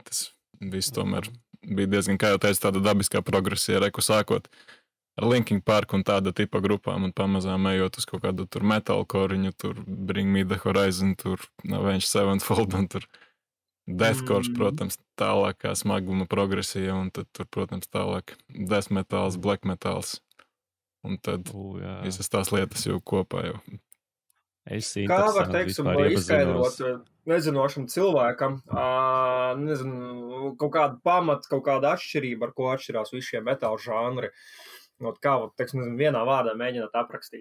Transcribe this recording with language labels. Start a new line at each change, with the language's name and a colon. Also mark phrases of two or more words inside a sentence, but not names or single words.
Latvian: Tas viss tomēr bija diezgan, kā jau teicu, tāda dabiskā progresija, reku sākot ar Linkin Park un tāda tipa grupām un pamazām ejot uz kaut kādu tur metalkoriņu, tur Bring Me The Horizon, tur Avenged Sevenfold un tur deathcore, protams, tālākā smaguma progresija un tad tur, protams, tālāk death metals, black metals. Un tad visas tās lietas jau kopā jau. Kā var, teiksim, izskaidrot nezinošam cilvēkam, nezinu, kaut kādu pamatu, kaut kādu atšķirību, ar ko atšķirās visi šie metāla žanri? Kā, teiksim, nezinu, vienā vārdā mēģināt aprakstīt?